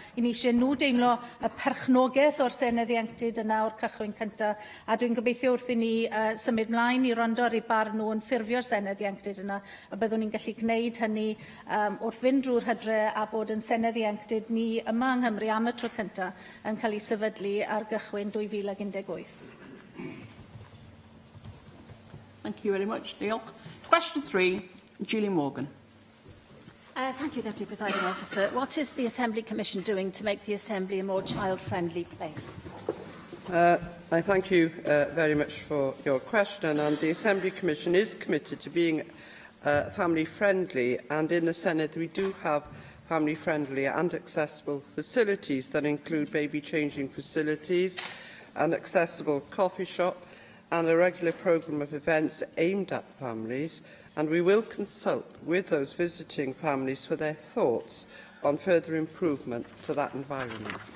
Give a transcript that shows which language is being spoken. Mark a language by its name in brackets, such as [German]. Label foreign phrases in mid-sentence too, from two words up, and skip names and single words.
[Welsh] I ni eisiau nhw deimlo y perchnogaeth o'r senedd ieuenctid yna o'r cychwyn cyntaf, a dwi'n gobeithio wrth i ni symud mlaen i rondo ar ei barn nhw yn ffurfio'r senedd ieuenctid yna, a byddwn ni'n gallu gwneud hynny wrth fynd drwy'r hydre a bod yn senedd ieuenctid ni yma yng Nghymru am y tro cyntaf yn cael ei sefydlu ar gychwyn 2018. [English] Thank you very much, Neil. Question 3, Julie Morgan. Thank you, Deputy Presiding Officer. What is the Assembly Commission doing to make the Assembly a more child-friendly place? I thank you very much for your question, and the Assembly Commission is committed to being family-friendly, and in the Senedd we do have family-friendly and accessible facilities that include baby-changing facilities, an accessible coffee shop, and a regular programme of events aimed at families, and we will consult with those visiting families for their thoughts on further improvement to that environment.